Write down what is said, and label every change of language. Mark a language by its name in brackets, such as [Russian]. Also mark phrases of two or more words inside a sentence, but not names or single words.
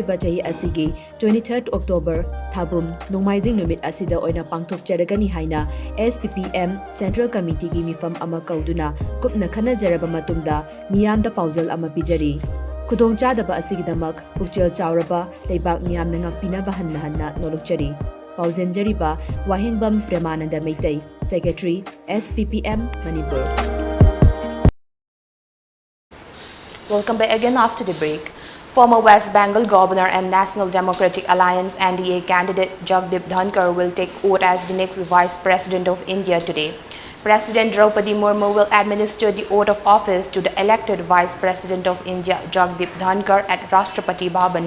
[Manipuri] Bachahi Asigi, 23rd October, Thabum, Nomaizing Numit Asida Oina Pangtokjaragani Haina, SPPM Central Committee Mifam Amakauduna, Kupna Khanajara matungda miyamda pauzal ama pijari khudongchadaba asigidamak pukchel chauraba leibak miyamna ngakpinaba hanna nolokchari pauzenjariba wahingbam premananda meitai secretary SPPM Manipur. [English] Welcome back again after the break. Former West Bengal Governor and National Democratic Alliance NDA candidate Jagdeep Dhankar will take oath as the next Vice President of India today. President Draupadi Murmu will administer the oath of office to the elected Vice President of India, Jagdeep Dhankar, at Rashtrapati Bhavan.